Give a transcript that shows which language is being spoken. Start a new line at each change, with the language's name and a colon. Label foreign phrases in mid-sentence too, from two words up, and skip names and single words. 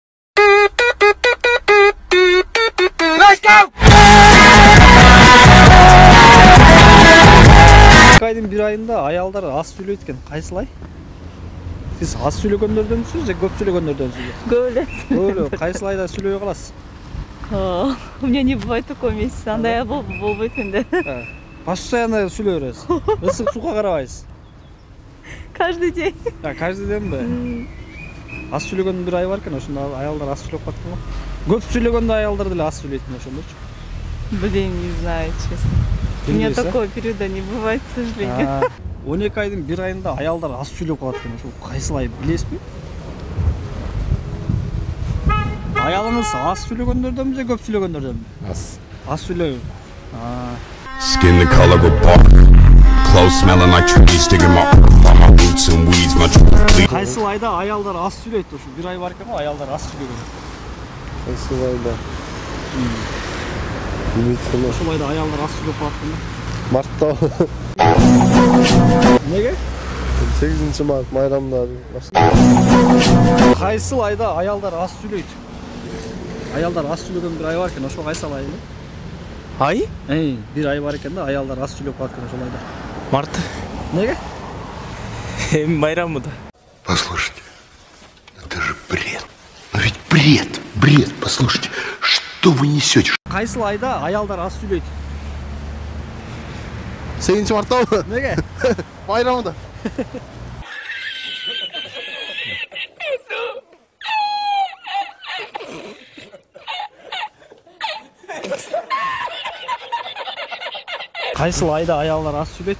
Kyrgyz: Айдын бир айында аялдар аз сүйлөйт экен. Кайсыл ай? Сиз аз сүйлөгөндөрдөнсүз же көп сүйлөгөндөрдөнсүз? Көп. Кайсыл айда сүйлөй каласыз?
Russian: У меня не бывает такого месяца,
Kyrgyz: андай болбойт менде. Постоянно сүйлөй бересиз. Ысык сууга карабайсыз.
Russian: Каждый день. Каждый день
Kyrgyz: аз сүйлөгөн бир ай бар экен, ошондо аялдар аз сүйлөп калат го. Көп сүйлөгөндө аялдар деле аз сүйлөйтүн ошондочу.
Russian: Блин, не знаю, честно. У меня такого периода не бывает, к сожалению.
Kyrgyz: 12 айдын бир айында аялдар аз сүйлөп калат экен, ошол кайсыл ай билесизби? Аялыңыз аз сүйлөгөндөрдөнбү же көп сүйлөгөндөрдөнбү? Аз сүйлөйбү.
English: Skin the color of bark, clothes smelling like trees, digging my roots and weeds, my truth.
Kyrgyz: Кайсыл айда аялдар аз сүйлөйт? Ошо бир ай бар экен го, аялдар аз сүйлөгөн. Кайсыл айда? Билбейм. Ошол айда аялдар аз сүйлөп калат экен. Мартта. Неге? 8 март майрамдар. Кайсыл айда аялдар аз сүйлөйт? Аялдар аз сүйлөгөн бир ай бар экен, ошол кайсыл ай? Ай? Бир ай бар экен да, аялдар аз сүйлөп калат экен ошол айда. Март. Неге? Майрамы да.
Russian: Послушайте, это же бред. Ну ведь бред, послушайте, что вы несете?
Kyrgyz: Кайсыл айда аялдар аз сүйлөйт? 8 марттабы? Неге? Майрамда. Кайсыл айда аялдар аз сүйлөйт?